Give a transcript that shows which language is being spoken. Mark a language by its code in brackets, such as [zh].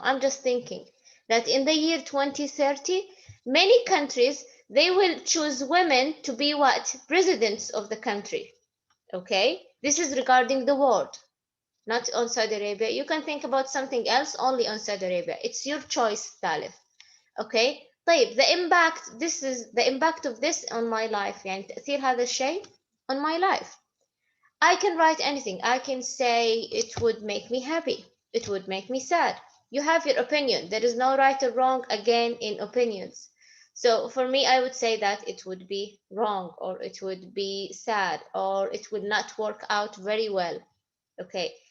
[en] I'm just thinking that in the year 2030, many countries, they will choose women to be what? Presidents of the country. Okay, this is regarding the world, not on Saudi Arabia. You can think about something else only on Saudi Arabia. It's your choice, Talif. Okay, طيب the impact, this is the impact of this on my life. [ar] يعني تأثير هذا الشيء [en] on my life. I can write anything. I can say it would make me happy. It would make me sad. You have your opinion. There is no right or wrong again in opinions. So for me, I would say that it would be wrong, or it would be sad, or it would not work out very well. Okay.